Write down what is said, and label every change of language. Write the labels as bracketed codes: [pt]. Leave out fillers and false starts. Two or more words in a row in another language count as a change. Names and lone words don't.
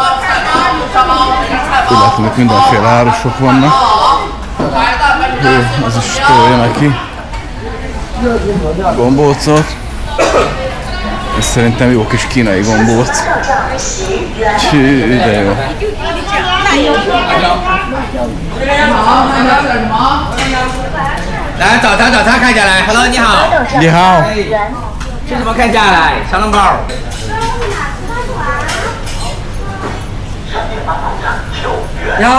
[hu] Úgy látom, hogy mindenféle árusok vannak. Jó, az is tolja neki gombócot. Ez szerintem jó kis kínai gombóc. Csű, de jó. [zh] Hello, 你好。你好。吃什么看价来？小笼包。你好。